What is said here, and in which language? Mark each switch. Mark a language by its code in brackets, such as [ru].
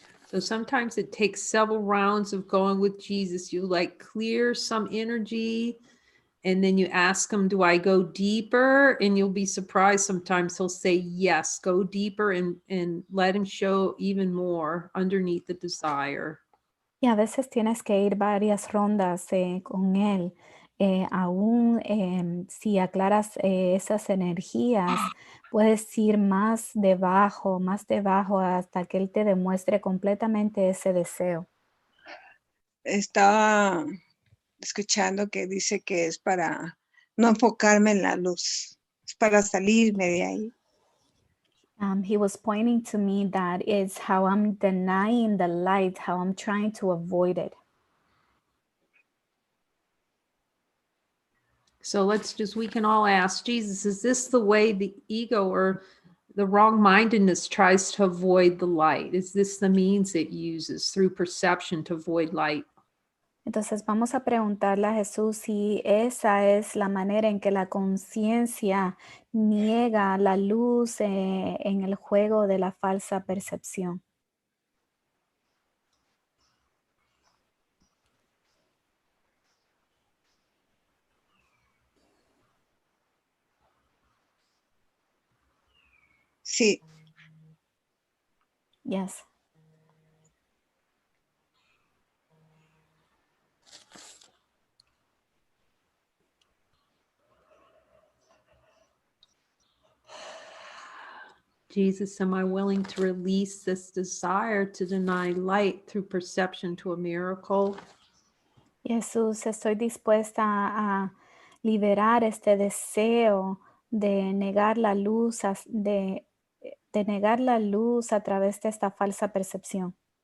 [en] So sometimes it takes several rounds of going with Jesus. You like clear some energy and then you ask him, do I go deeper? And you'll be surprised. Sometimes he'll say, yes, go deeper and let him show even more underneath the desire. [es] Y a veces tienes que ir varias rondas con él. Aún si aclaras esas energías, puedes ir más debajo hasta que él te demuestre completamente ese deseo. Estaba escuchando que dice que es para no enfocarme en la luz, es para salirme de ahí. [en] He was pointing to me that it's how I'm denying the light, how I'm trying to avoid it. So we can all ask Jesus, is this the way the ego or the wrong-mindedness tries to avoid the light? Is this the means it uses through perception to avoid light? [es] Entonces vamos a preguntarle a Jesús si esa es la manera en que la conciencia niega la luz en el juego de la falsa percepción. Sí. [en] Yes. Jesus, am I willing to release this desire to deny light through perception to a miracle? [es] Jesús, estoy dispuesta a liberar este deseo de negar la luz, de negar la luz a través de esta falsa percepción.